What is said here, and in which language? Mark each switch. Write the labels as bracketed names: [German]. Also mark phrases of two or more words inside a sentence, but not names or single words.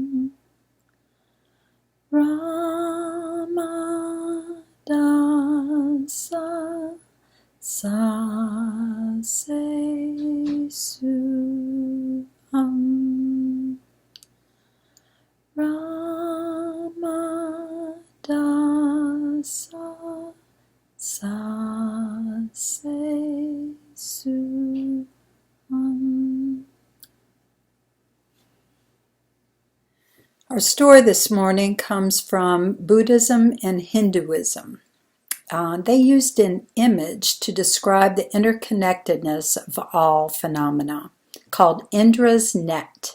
[English] Ramadasa sa se su han. Ramadasa sa se su han. Our story this morning comes from Buddhism and Hinduism. They used an image to describe the interconnectedness of all phenomena, called Indra's net.